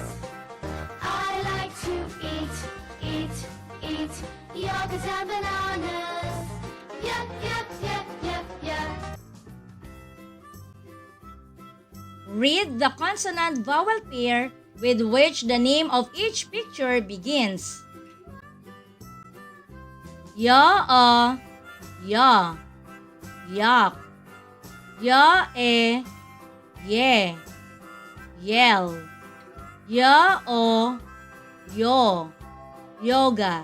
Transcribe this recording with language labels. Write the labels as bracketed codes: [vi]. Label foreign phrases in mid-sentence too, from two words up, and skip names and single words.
[en] I like to eat yogurt and bananas. Yep, yep, yep, yep, yep. Read the consonant vowel pair with which the name of each picture begins. Ya, ya, yak. Ya, ye, yell. Ya, yo, yoga.